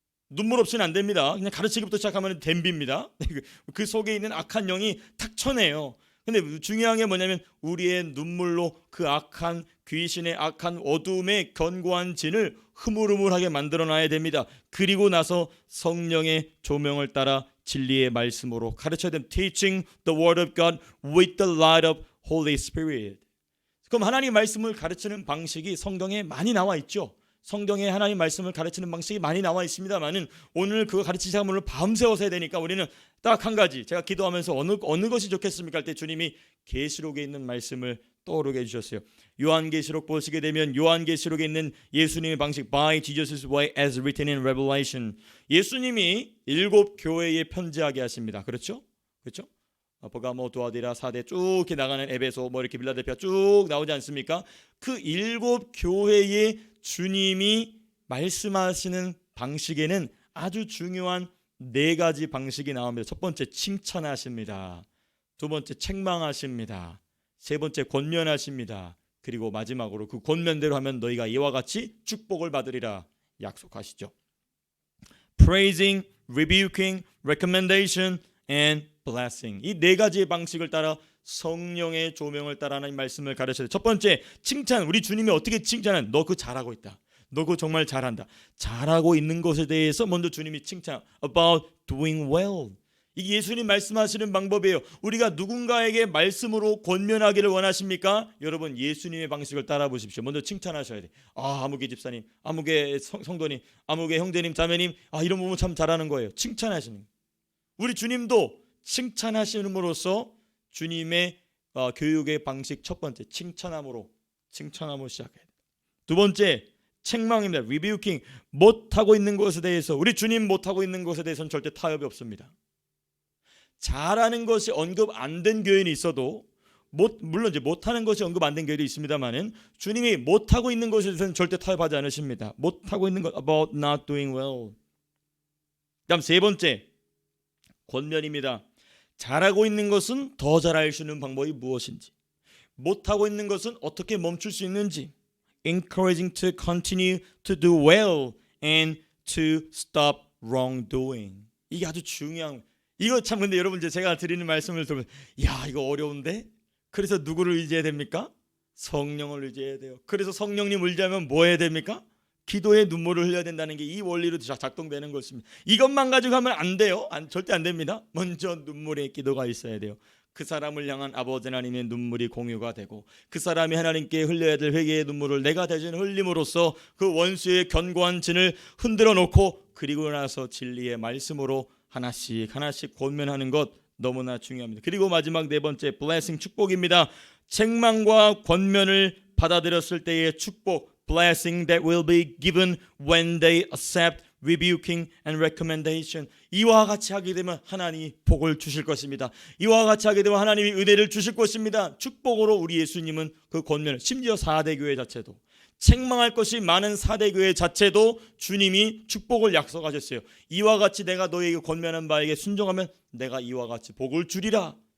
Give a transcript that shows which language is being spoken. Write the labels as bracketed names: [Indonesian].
[Korean] 눈물 없이는 안 됩니다. 그냥 가르치기부터 시작하면 댐비입니다. 그 속에 있는 악한 영이 탁 쳐내요. 근데 중요한 게 뭐냐면 우리의 눈물로 그 악한 귀신의 악한 어둠의 견고한 진을 흐물흐물하게 만들어놔야 됩니다. 그리고 나서 성령의 조명을 따라 진리의 말씀으로 가르쳐야 됩니다. [English] Teaching the word of God with the light of Holy Spirit. [Korean] 그럼 하나님 말씀을 가르치는 방식이 성경에 많이 나와 있죠. 성경에 하나님 말씀을 가르치는 방식이 많이 나와 있습니다만은 오늘 그거 가르치자면 오늘 밤새워서 해야 되니까 우리는 딱 한 가지, 제가 기도하면서 어느 것이 좋겠습니까 할 때 주님이 계시록에 있는 말씀을 떠오르게 해주셨어요. 요한계시록 보시게 되면 요한계시록에 있는 예수님의 방식, [English] by Jesus' way as written in Revelation. [Korean] 예수님이 7 교회에 편지하게 하십니다. 그렇죠? 버가모, 두아디라, 사대 쭉 이렇게 나가는 에베소, 이렇게 빌라델피아 쭉 나오지 않습니까? 그 7 교회에 주님이 말씀하시는 방식에는 아주 중요한 4가지 방식이 나옵니다. 첫 번째 칭찬하십니다. 두 번째 책망하십니다. 세 번째 권면하십니다. 그리고 마지막으로 그 권면대로 하면 너희가 이와 같이 축복을 받으리라 약속하시죠. [English] Praising, rebuking, recommendation and blessing. [Korean] 이 4가지의 방식을 따라 성령의 조명을 따라 하나님 말씀을 가르쳐야 돼요. 첫 번째 칭찬. 우리 주님이 어떻게 칭찬하는? 너 그거 잘하고 있다. 너 그거 정말 잘한다. 잘하고 있는 것에 대해서 먼저 주님이 칭찬. [English] About doing well. [Korean] 이게 예수님 말씀하시는 방법이에요. 우리가 누군가에게 말씀으로 권면하기를 원하십니까? 여러분 예수님의 방식을 따라 보십시오. 먼저 칭찬하셔야 돼. 아무개 집사님, 아무개 성도님, 아무개 형제님, 자매님, 이런 부분 참 잘하는 거예요. 칭찬하시는. 우리 주님도 칭찬하심으로써 주님의 교육의 방식 첫 번째 칭찬함으로 시작해야 돼요. 두 번째 책망입니다. rebuking. 못하고 있는 것에 대해서, 우리 주님 못하고 있는 것에 대해서는 절대 타협이 없습니다. 잘하는 것이 언급 안 된 교회는 있어도 물론 이제 못하는 것이 언급 안 된 교회도 있습니다만은 주님이 못하고 있는 것에 대해서는 절대 타협하지 않으십니다. 못하고 있는 것 [English] about not doing well. [Korean] 그다음 세 번째 권면입니다. 잘하고 있는 것은 더 잘할 수 있는 방법이 무엇인지, 못하고 있는 것은 어떻게 멈출 수 있는지. [English] Encouraging to continue to do well and to stop wrongdoing. [Korean] 이게 아주 중요한. 이거 참 근데 여러분 제가 드리는 말씀을 들으면 이거 어려운데? 그래서 누구를 의지해야 됩니까? 성령을 의지해야 돼요. 그래서 성령님 의지하면 뭐 해야 됩니까? 기도에 눈물을 흘려야 된다는 게 이 원리로 작동되는 것입니다. 이것만 가지고 하면 안 돼요. 절대 안 됩니다. 먼저 눈물의 기도가 있어야 돼요. 그 사람을 향한 아버지 하나님의 눈물이 공유가 되고 그 사람이 하나님께 흘려야 될 회개의 눈물을 내가 대신 흘림으로써 그 원수의 견고한 진을 흔들어 놓고 그리고 나서 진리의 말씀으로 하나씩 하나씩 권면하는 것 너무나 중요합니다. 그리고 마지막 네 번째 blessing 축복입니다. 책망과 권면을 받아들였을 때의 축복 [English] blessing that will be given when they accept rebuking and recommendation. [Korean] 이와 같이 하게 되면 하나님이 복을 주실 것입니다. 이와 같이 하게 되면 하나님이 은혜를 주실 것입니다. 축복으로 우리 예수님은 그 권면을 심지어 4대 교회 자체도 책망할 것이 많은 4대 교회 자체도 주님이 축복을 약속하셨어요. 이와 같이 내가 너에게 권면한 바에게 순종하면 내가 이와 같이 복을 주리라.